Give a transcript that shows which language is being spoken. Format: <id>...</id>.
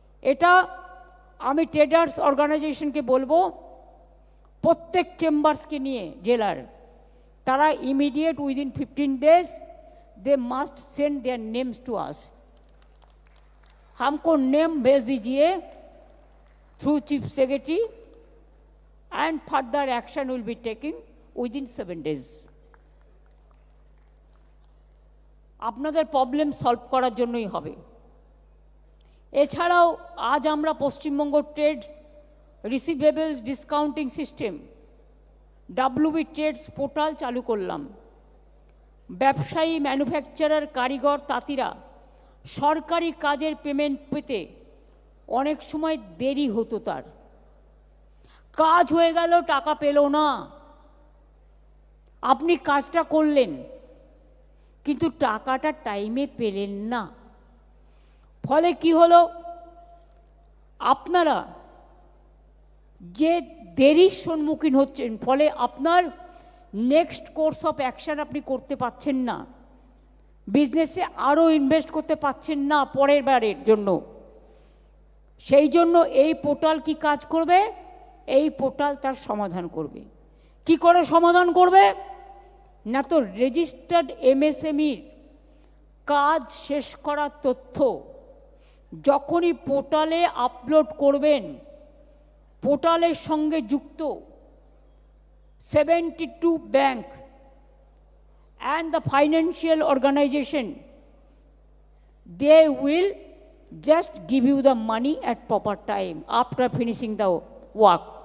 <bn>এটা আমি ট্রেডার্স অর্গানাইজেশনকে বলবো প্রত্যেক চেম্বার্সকে নিয়ে জেলার, তারা immediate</bn> <en>within 15 days they must send their names to us,</en> <hi>हमको नेम भेज दीजिए</hi> <en>Through chief secretary and further action will be taking within 7 days।</en> <bn>আপনাদের প্রবলেম সলভ করার জন্যই হবে। এছাড়াও আজ আমরা Paschimbanga trade receivables discounting system WB trades portal চালু করলাম। ব্যবসায়ী, ম্যানুফ্যাকচারার, কারিগর, তাঁতিরা সরকারি কাজের পেমেন্ট পেতে অনেক সময় দেরি হতো, তার কাজ হয়ে গেল টাকা পেল না, আপনি কাজটা করলেন কিন্তু টাকাটা টাইমে পেলেন না, ফলে কি হলো, আপনারা যে দেরির সম্মুখীন হচ্ছেন, ফলে আপনার নেক্সট কোর্স অফ অ্যাকশন আপনি করতে পারছেন না, বিজনেসে আরও ইনভেস্ট করতে পারছেন না পরের বারের জন্য। সেই জন্য এই পোর্টাল কি কাজ করবে, এই পোর্টাল তার সমাধান করবে। কি করে সমাধান করবে না, তো রেজিস্টার্ড MSMEর কাজ শেষ করার তথ্য যখনই পোর্টালে আপলোড করবেন, পোর্টালের সঙ্গে যুক্ত 72 bank</bn> <en>and the financial organization, they will just give you the money at proper time after finishing the work,</en>